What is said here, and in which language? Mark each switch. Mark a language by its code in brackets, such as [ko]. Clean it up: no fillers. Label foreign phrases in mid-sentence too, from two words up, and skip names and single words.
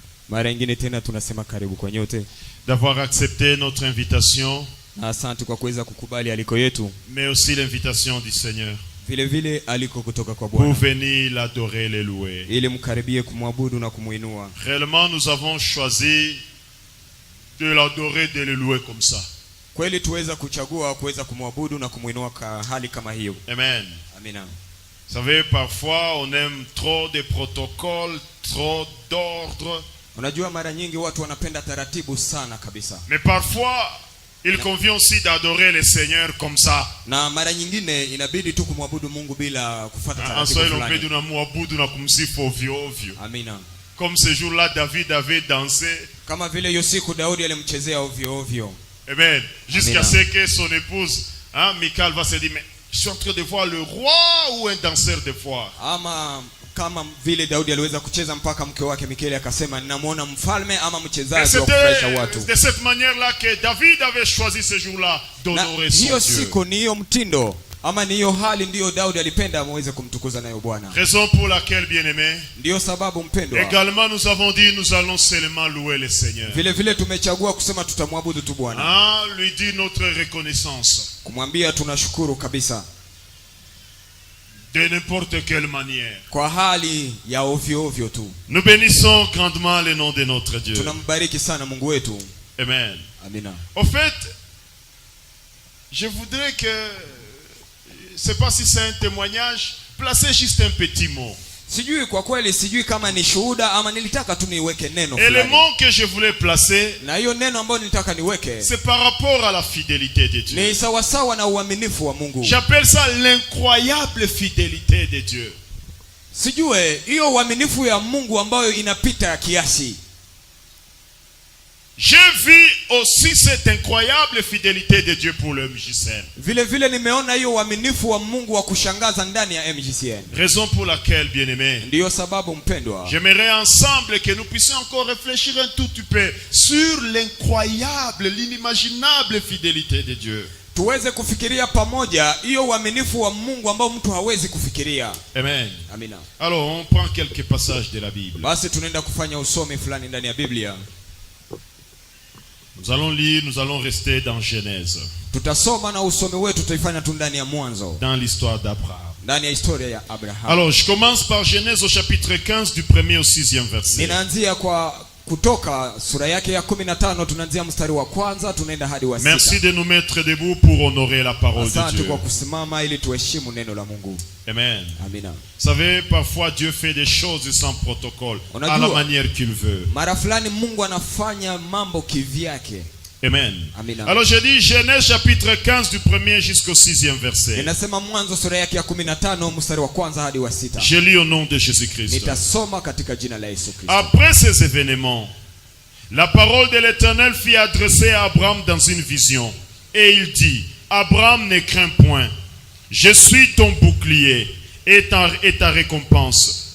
[sw] Mara nyingine tena tunasema karibu kwa nyote. [fr] D'avoir accepté notre invitation, [sw] Na asante kwa kuweza kukubali aliko yetu. [fr] mais aussi l'invitation du Seigneur [sw] Vile vile aliko kutoka kwa [fr] pour [sw] Bwana. [fr] venir l'adorer, le louer. [sw] Ili mkaribie kumwabudu na kumuinua. [fr] Réellement, nous avons choisi de l'adorer, de le louer comme ça. [sw] Kweli tuweza kuchagua kuweza kumwabudu na kumuinua hali kama hiyo. [fr] Amen. [sw] Amina. [fr] Vous savez, parfois on aime trop de protocoles, trop d'ordres. [sw] Unajua mara nyingi watu wanapenda taratibu sana kabisa. [fr] Mais parfois, il convient aussi d'adorer le Seigneur comme ça. [sw] Na mara nyingine inabidi tu kumwabudu Mungu bila kufuata [fr] En [sw] taratibu [fr] soi, on peut [sw] fulani. dire na kumsifu ovyo ovyo. Amina. [fr] Comme ce jour-là, David avait dansé. [sw] Kama vile hiyo siku Daudi alimchezea ovyo ovyo. [fr] Amen. Jusqu'à [sw] Amen. [fr] ce que son épouse, Michal, va se dire, mais je suis en train de voir le roi ou un danseur de foire. [sw] Ama kama vile Daudi aliweza kucheza mpaka mke wake Mikeli akasema ninamuona mfalme ama mchezaji wa kufurahisha watu. [fr] C'était de cette manière-là que David avait choisi ce jour-là d'honorer son [sw] Hiyo [fr] Dieu. [sw] siku ni hiyo mtindo ama ni hiyo hali ndiyo Daudi alipenda aweze kumtukuza nayo Bwana. [fr] Raison pour laquelle, bien-aimé, [sw] Ndiyo sababu mpendwa. [fr] également nous avons dit nous allons seulement louer le Seigneur. [sw] Vile vile tumechagua kusema tutamwabudu tu Bwana. [fr] Lui dire notre reconnaissance. [sw] Kumwambia tunashukuru kabisa. [fr] De n'importe quelle manière. [sw] Kwa hali ya ovyo ovyo tu. [fr] Nous bénissons grandement le nom de notre Dieu. [sw] Tunambariki sana Mungu wetu. [fr] Amen. [sw] Amina. [fr] Au fait, je voudrais que, je ne sais pas si c'est un témoignage, placez juste un petit mot. [sw] Sijui kwa kweli, sijui kama ni shuhuda ama nilitaka tu niweke neno [fr] Et le [sw] fulani. [fr] mot que je voulais placer, [sw] Na hiyo neno ambayo nilitaka niweke [fr] c'est par rapport à la fidélité de Dieu. [sw] ni sawasawa na uaminifu wa Mungu. [fr] J'appelle ça l'incroyable fidélité de Dieu. [sw] Sijue hiyo uaminifu ya Mungu ambayo inapita kiasi. [fr] J'ai vu aussi cette incroyable fidélité de Dieu pour le MJCN. [sw] Vile vile nimeona hiyo uaminifu wa Mungu wa kushangaza ndani ya MJCN. [fr] Raison pour laquelle, bien-aimé, [sw] Ndiyo sababu mpendwa, [fr] j'aimerais ensemble que nous puissions encore réfléchir un tout petit peu sur l'incroyable, l'inimaginable fidélité de Dieu. [sw] tuweze kufikiria pamoja hiyo uaminifu wa Mungu ambao mtu hawezi kufikiria. [fr] Amen. [sw] Amina. [fr] Alors, on prend quelques passages de la Bible. [sw] Basi tunaenda kufanya usomi fulani ndani ya Biblia. [fr] Nous allons lire, nous allons rester dans Genèse, [sw] Tutasoma na usomi wetu tutaifanya tu ndani ya Mwanzo, [fr] dans l'histoire d'Abraham. [sw] ndani ya historia ya Abraham. [fr] Alors, je commence par Genèse au chapitre 15 du 1er au 6e verset. [sw] Ninaanzia kwa Kutoka sura yake ya 15, tunaanzia mstari wa kwanza tunaenda hadi wa 6. [fr] Merci de nous mettre debout pour honorer la parole de [sw] Asante [fr] Dieu. [sw] kwa kusimama ili tuheshimu neno la Mungu. [fr] Amen. [sw] Amina. [fr] Vous savez, parfois Dieu fait des choses sans protocole, à la manière qu'il veut. [sw] Mara fulani Mungu anafanya mambo kivyake. [fr] Amen. [sw] Amina. [fr] Alors je dis Genèse chapitre 15 du 1er jusqu'au 6e verset. [sw] Ninasema Mwanzo sura yake ya 15 mstari wa kwanza hadi wa 6. [fr] Je lis au nom de Jésus-Christ. [sw] Nitasoma katika jina la Yesu Kristo. [fr] Après ces événements, la parole de l'Éternel fut adressée à Abraham dans une vision. Et il dit, Abraham, ne crains point. Je suis ton bouclier et ta récompense.